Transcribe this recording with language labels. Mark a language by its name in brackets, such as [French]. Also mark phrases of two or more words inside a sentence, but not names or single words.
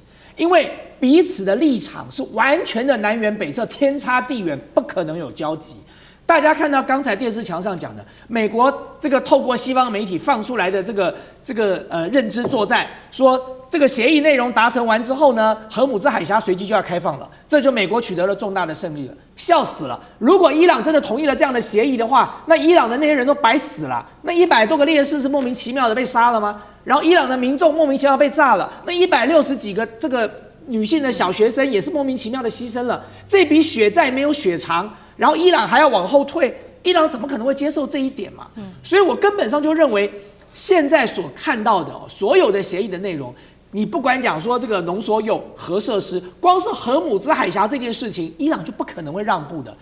[Chinese] 因為彼此的立場是完全的南轅北轍，天差地遠，不可能有交集。大家看到剛才電視牆上講的，美國這個透過西方媒體放出來的這個認知作戰，說這個協議內容達成完之後呢，荷姆茲海峽隨即就要開放了，這就美國取得了重大的勝利了，笑死了！如果伊朗真的同意了這樣的協議的話，那伊朗的那些人都白死了，那100多個烈士是莫名其妙的被殺了嗎？然後伊朗的民眾莫名其妙被炸了，那160幾個這個女性的小學生也是莫名其妙的犧牲了，這筆血債沒有血償，然後伊朗還要往後退，伊朗怎麼可能會接受這一點嘛？所以我根本上就認為，現在所看到的所有的協議的內容，你不管講說這個濃縮鈾核設施，光是荷姆茲海峽這件事情，伊朗就不可能會讓步的。